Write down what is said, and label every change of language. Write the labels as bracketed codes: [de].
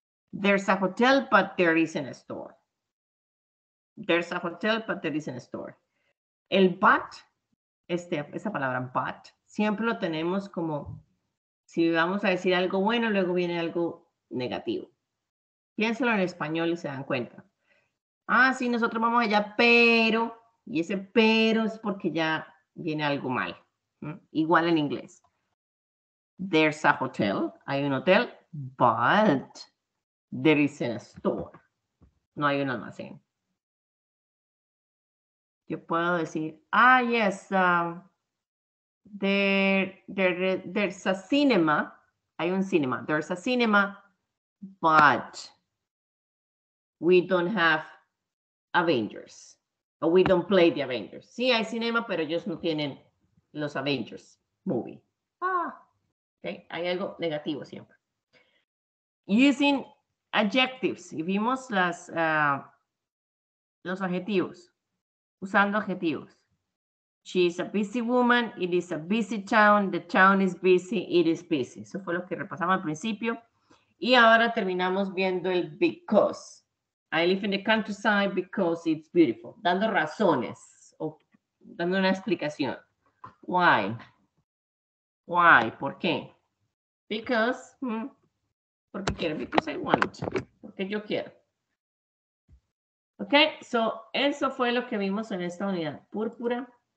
[en] There's a hotel, but there isn't a store. There's a hotel, but there isn't a store. [es] El but, esa palabra but, siempre lo tenemos como, si vamos a decir algo bueno, luego viene algo negativo. Piénselo en español y se dan cuenta. Ah, sí, nosotros vamos allá, pero... Y ese pero es porque ya viene algo mal. Igual en inglés. [en] There's a hotel. [es] Hay un hotel. [en] But there isn't a store. [es] No hay un almacén. Yo puedo decir, [en] yes, there's a cinema. [es] Hay un cinema. [en] There's a cinema, but we don't have Avengers. O we don't play the Avengers. [es] Sí, hay cinema, pero ellos no tienen los Avengers movie. Okay. Hay algo negativo siempre. [en] Using adjectives. [es] Y vimos los adjetivos. Usando adjetivos. [en] She is a busy woman. It is a busy town. The town is busy. It is busy. [es] Eso fue lo que repasamos al principio. Y ahora terminamos viendo el because. [en] I live in the countryside because it's beautiful. [es] Dando razones o dando una explicación. [en] Why? Why? [es] ¿Por qué? [en] Because, [es] porque quiero, [en] because I want, [es] porque yo quiero. Ok, so eso fue lo que vimos en esta unidad púrpura.